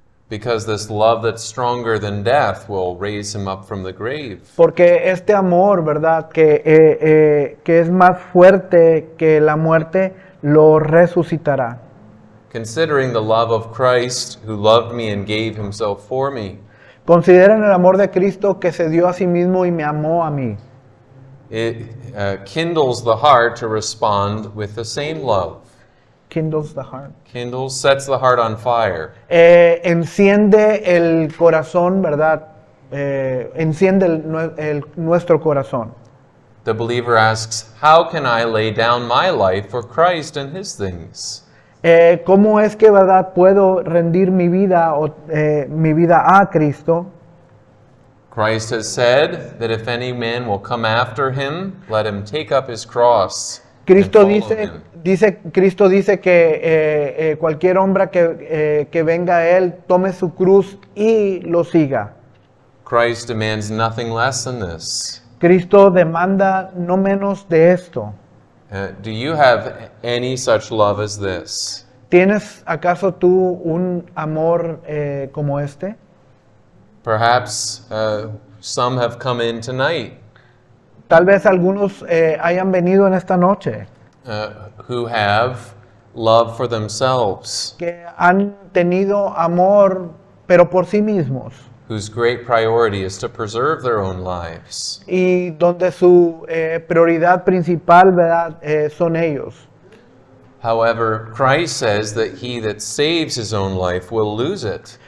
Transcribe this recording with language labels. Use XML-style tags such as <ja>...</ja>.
<en>Because this love that's stronger than death will raise him up from the grave.</en> <es>Porque este amor, ¿verdad?, que es más fuerte que la muerte, lo resucitará.</es> <en>Considering the love of Christ, who loved me and gave himself for me,</en> <es>Consideren el amor de Cristo que se dio a sí mismo y me amó a mí.</es> <en>it kindles the heart to respond with the same love. Kindles the heart. Sets the heart on fire.</en> <es>Enciende el corazón, ¿verdad? Enciende nuestro corazón.</es> <en>The believer asks, how can I lay down my life for Christ and his things?</en> <es>¿Cómo es que, verdad, puedo rendir mi vida a Cristo?</es> <en>Christ has said that if any man will come after him, let him take up his cross.</en> <es>Cristo</es> <en>and follow him.</en> <es>Cristo dice que cualquier hombre que venga a él tome su cruz y lo siga.</es> <en>Christ demands nothing less than this.</en> <es>Cristo demanda no menos de esto.</es> <en>Do you have any such love as this?</en> <es>¿Tienes acaso tú un amor como este?</es> <en>Perhaps some have come in tonight</en> <es>Tal vez algunos hayan venido en esta noche</es> <en>who have love for themselves,</en> <es>que han tenido amor, pero por sí mismos,</es> <en>whose great priority is to preserve their own lives.</en> <es>y donde su prioridad principal, ¿verdad?, son ellos.</es> <en>However, Christ says that he that saves his own life will lose it.</en>